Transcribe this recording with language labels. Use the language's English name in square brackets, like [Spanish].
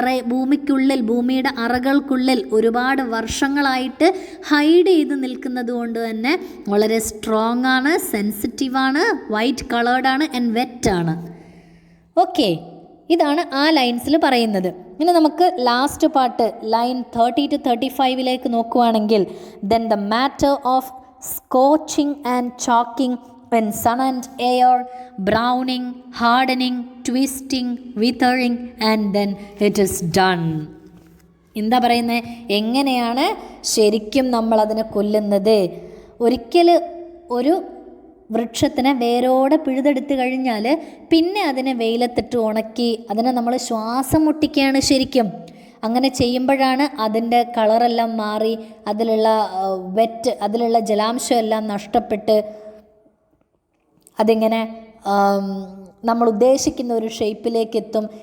[Malayalam] ഭൂമിക്കുള്ളിൽ, ഭൂമിയുടെ അറകൾക്കുള്ളിൽ ഒരുപാട് വർഷങ്ങളായിട്ട് ഹൈഡ് ചെയ്ത് നിൽക്കുന്നത് കൊണ്ട് തന്നെ വളരെ സ്ട്രോങ് ആണ്, സെൻസിറ്റീവാണ്, വൈറ്റ് കളേർഡാണ് ആൻഡ് വെറ്റാണ്. ഓക്കെ, ഇതാണ് ആ ലൈൻസിൽ പറയുന്നത്. ഇനി നമുക്ക് ലാസ്റ്റ് പാർട്ട് ലൈൻ 30 to 35 നോക്കുവാണെങ്കിൽ, [English] Then the matter of scorching and choking when sun and air, browning, hardening, twisting, withering and then it is done. [Malayalam] എന്താ പറയുന്നത്? എങ്ങനെയാണ് ശരിക്കും നമ്മൾ അതിനെ കൊല്ലുന്നത്? ഒരിക്കൽ ഒരു വൃക്ഷത്തിനെ വേരോടെ പിഴുതെടുത്ത് കഴിഞ്ഞാൽ പിന്നെ അതിനെ വെയിലത്തിട്ട് ഉണക്കി അതിനെ നമ്മൾ ശ്വാസം മുട്ടിക്കുകയാണ് ശരിക്കും. അങ്ങനെ ചെയ്യുമ്പോഴാണ് അതിൻ്റെ കളറെല്ലാം മാറി അതിലുള്ള അതിലുള്ള ജലാംശം എല്ലാം നഷ്ടപ്പെട്ട് അതിങ്ങനെ നമ്മൾ ഉദ്ദേശിക്കുന്ന ഒരു ഷേപ്പിലേക്ക് എത്തും.